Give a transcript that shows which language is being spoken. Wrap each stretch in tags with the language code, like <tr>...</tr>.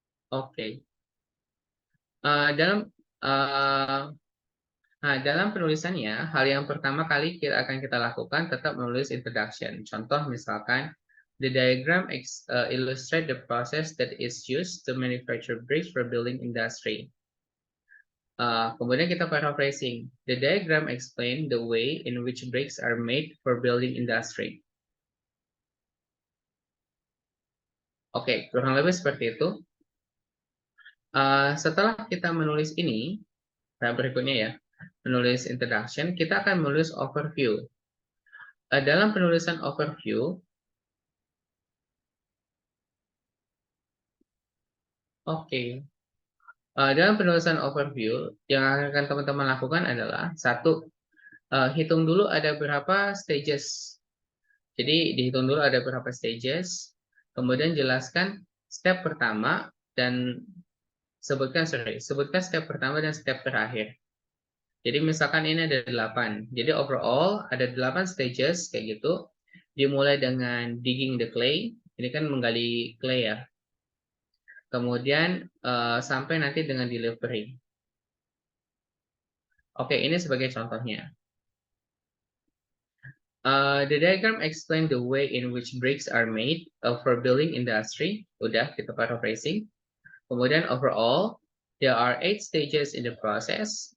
<id>Oke. Dalam uh, dalam penulisannya, hal yang pertama kali akan kita lakukan tetap menulis introduction. Contoh misalkan,</id> <en>the diagram illustrate the process that is used to manufacture bricks for building industry.</en> <id>Kemudian kita paraphrasing.</id> <en>The diagram explain the way in which bricks are made for building industry.</en> <id>Oke, kurang lebih seperti itu. Setelah kita menulis ini, nah berikutnya ya, menulis introduction, kita akan menulis overview. Dalam penulisan overview, oke, dalam penulisan overview yang akan teman-teman lakukan adalah satu, Hitung dulu ada berapa stages. Jadi dihitung dulu ada berapa stages, kemudian jelaskan step pertama dan sebutkan step pertama dan step terakhir. Jadi misalkan ini ada 8. Jadi overall ada 8 stages kayak gitu. Dimulai dengan</id> <en>digging the clay.</en> <id>Ini kan menggali clay ya. Kemudian sampai nanti dengan delivery. Oke, ini sebagai contohnya.</id> <en>The diagram explain the way in which bricks are made for building industry.</en> <id>Udah, kita paraphrasing. Kemudian</id> <en>overall, there are 8 stages in the process.</en>